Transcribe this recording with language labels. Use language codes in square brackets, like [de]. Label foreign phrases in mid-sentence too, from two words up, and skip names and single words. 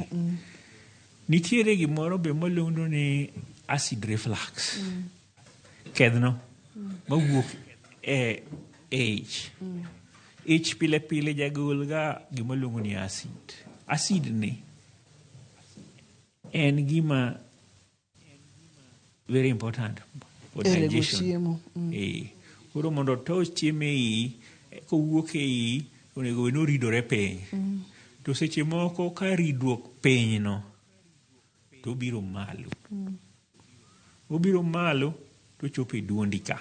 [luo] Nitiere gimoro be maluongo ni [en] acid reflux, [luo] kedhno mawuok e ich pile jagol ga gima luongo ni acid. Acid ni en gima [en] very important for digestion. [luo] Koro mondo to chiemo ei, kowuok ei, onego weno ridore piny. To seche moko ka ridruok piny no, to obiro malo. Obiro malo to chopo e duondi ka.